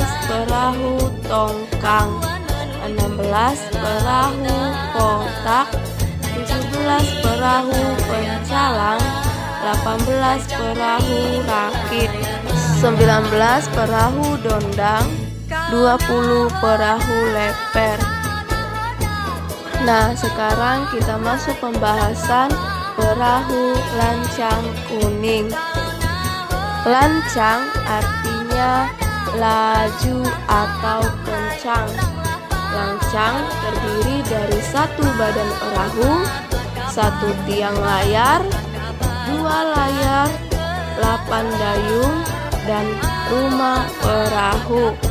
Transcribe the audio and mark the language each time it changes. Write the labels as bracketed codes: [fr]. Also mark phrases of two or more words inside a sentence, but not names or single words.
[id] Perahu tongkang, 16. Perahu kotak, 17. Perahu pencalang, 18. Perahu rakit, 19. Perahu dondang, 20. Perahu leper. Nah, sekarang kita masuk pembahasan perahu lancang kuning. Lancang artinya laju atau kencang. Lancang terdiri dari 1 badan perahu, 1 tiang layar, 2 layar, 8 dayung, dan rumah perahu.